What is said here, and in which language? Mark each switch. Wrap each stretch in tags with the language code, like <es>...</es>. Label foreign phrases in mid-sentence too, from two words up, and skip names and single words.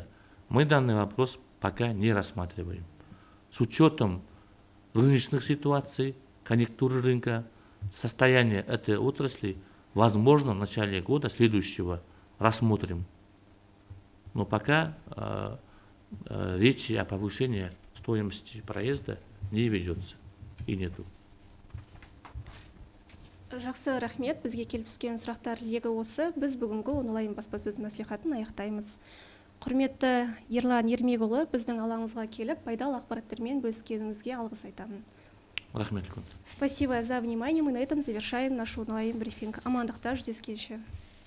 <ru>Мы данный вопрос пока не рассматриваем. С учетом рыночных ситуаций, конъюнктуры рынка, состояния этой отрасли, возможно, в начале года следующего рассмотрим. Но пока речи о повышении стоимости проезда не ведется и нету.</ru> <kk>Жақсы, рахмет. Бізге келіп түскен сұрақтар легі осы. Біз бүгінгі онлайн баспасөз мәслихатын аяқтаймыз. Құрметті Ерлан Ермекұлы, біздің алаңымызға келіп, пайдалы ақпараттармен бөліскеніңізге алғыс айтамын. Рахмет.</kk> <ru>Спасибо за внимание. Мы на этом завершаем наш онлайн брифинг.</ru> <kk>Амандықта жүздескенше.</kk>